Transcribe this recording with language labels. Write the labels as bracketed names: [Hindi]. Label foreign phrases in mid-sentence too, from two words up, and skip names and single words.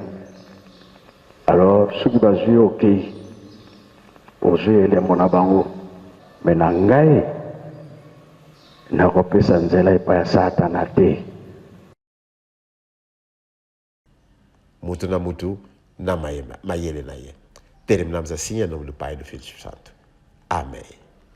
[Lingala] Alors soki bazwi okei ozwi elembo na bango me na ngai nakopesa nzela epai ya Satana te. Mutu na mutu na mayele na ye. [Portuguese] Terminamos assim em nome do Pai e do Filho e do Espírito Santo. Amém.